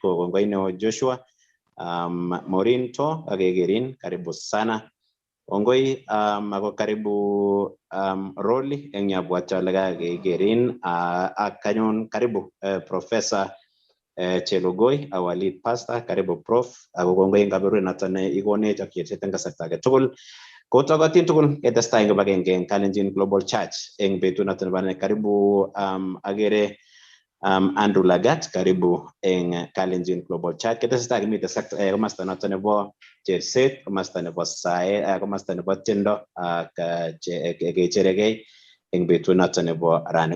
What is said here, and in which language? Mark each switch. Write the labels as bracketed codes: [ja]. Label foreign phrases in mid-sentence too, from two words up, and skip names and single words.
[kln] Ko kongoi neo Joshua. Maureen To akekerin, [sw] karibu sana. [kln] Kongoi ako karibu Rolly eng yabwati ale kakekerin, ak kanyun karibu Professor Chelogoi, [en] our lead pastor, [sw] karibu Prof. [kln] Ako kongoi eng kaberuret noton ne ikonech ak cherset eng kasarta age tugul. Kotokotin tugul ketestai eng kibagenge eng Kalenjin Global Church eng betut noton nebo karibu agere Andrew Lagat, karibu eng Kalenjin Global Chat. Ketestai kimite komasta noton nebo cherset, komasta nebo sae, komasta nebo tiendo ak kecheregei eng betut noton nebo rani.